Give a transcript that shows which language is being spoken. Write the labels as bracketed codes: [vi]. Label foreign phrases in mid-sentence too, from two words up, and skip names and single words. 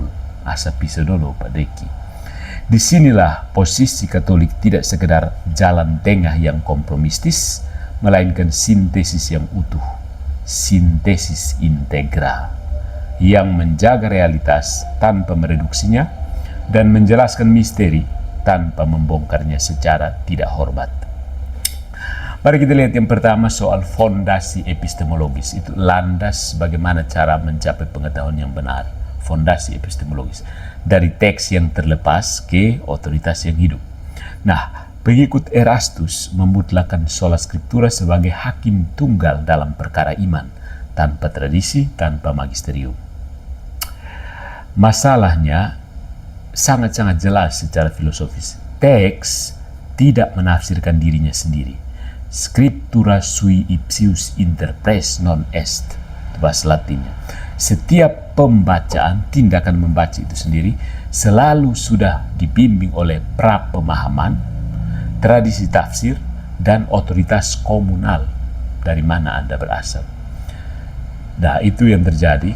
[id] Asap pisau dulu Pak Deki. Disinilah posisi Katolik tidak sekedar jalan tengah yang kompromistis, melainkan sintesis yang utuh, sintesis integral, yang menjaga realitas tanpa mereduksinya dan menjelaskan misteri tanpa membongkarnya secara tidak hormat. Mari kita lihat yang pertama soal fondasi epistemologis. Itu landas bagaimana cara mencapai pengetahuan yang benar. Fondasi epistemologis. Dari teks yang terlepas ke otoritas yang hidup. Nah, pengikut Erastus memutlakan [la] sola scriptura [id] sebagai hakim tunggal dalam perkara iman. Tanpa tradisi, tanpa magisterium. Masalahnya sangat-sangat jelas secara filosofis. Teks tidak menafsirkan dirinya sendiri. [la] Scriptura sui ipsius interpres non est, [id] bahasa Latinnya. Setiap pembacaan, tindakan membaca itu sendiri selalu sudah dibimbing oleh pra-pemahaman, tradisi tafsir, dan otoritas komunal dari mana Anda berasal. Nah, itu yang terjadi.